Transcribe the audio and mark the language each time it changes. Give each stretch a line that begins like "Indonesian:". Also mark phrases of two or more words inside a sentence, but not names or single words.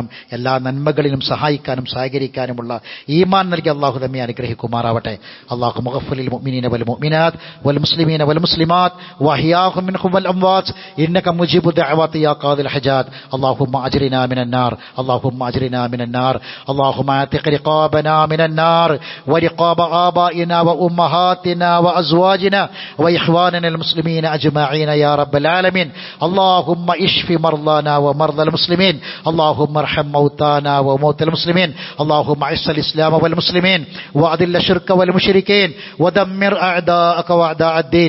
Malayalam: എല്ലാ നന്മകളിലും സഹായിക്കാനും സഹകരിക്കാനുമുള്ള ഈമാൻ നൽകി അള്ളാഹു നമ്മെ അനുഗ്രഹിക്കുമാറാവട്ടെ.
Arabic: اللهم اغفر للمؤمنين والمؤمنات والمسلمين والمسلمات والأحياء منهم والأموات إنك مجيب الدعوات يا قاضي الحاجات. اللهم أجرنا من النار اللهم أجرنا من النار اللهم أعتق رقابنا من النار ورقاب آبائنا وأمهاتنا وأزواجنا وإخواننا المسلمين أجمعين يا رب العالمين. اللهم اشف مرضانا ومرضى المسلمين، اللهم ارحم موتانا وموتى المسلمين، اللهم اعز الإسلام والمسلمين وأذل الشرك والمشركين ودمر أعداءك وأعداء الدين.